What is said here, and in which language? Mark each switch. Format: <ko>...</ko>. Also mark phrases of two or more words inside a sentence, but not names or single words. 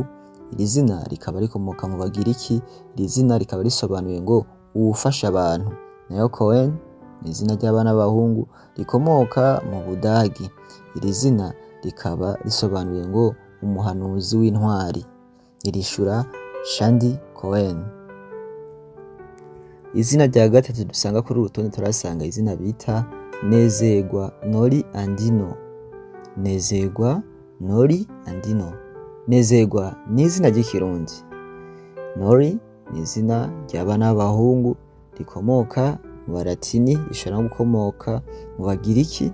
<rn>Iri zina rikaba rikomoka mu Bagiriki. Iri zina rikaba risobanuye ngo uwufasha abantu. Nayo Cohen ni izina ry'abana b'abahungu rikomoka mu Budagi. Iri zina rikaba risobanuye ngo umuhanuzi w'intwari. Irishura Shandi Cohen. Izina rya gatatu dusanga kuri rutonde turasanga izina bita Nezerwa Nori Andino. Nezerwa Nori Andino. Nezerwa ni izina ry'ikirundi. Nori ni izina ry'abana b'abahungu rikomoka mu Baratini, rishobora no gukomoka mu Bagiriki.</rn>